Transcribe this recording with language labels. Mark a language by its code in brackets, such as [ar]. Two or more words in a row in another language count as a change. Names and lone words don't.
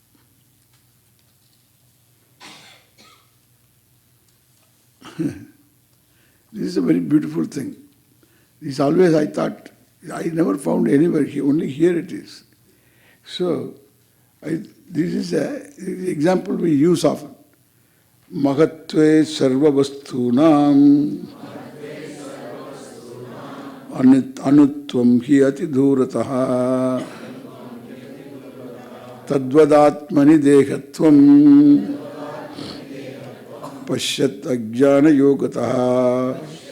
[en] This is a very beautiful thing. This always I thought, I never found anywhere, only here it is. So, this is the example we use often. [sa] महत्त्वे सर्ववस्तूनाम् अणुत्वं हि अति दूरतः तद्वदात्मनि देहत्वं पश्यत् अज्ञान योगतः.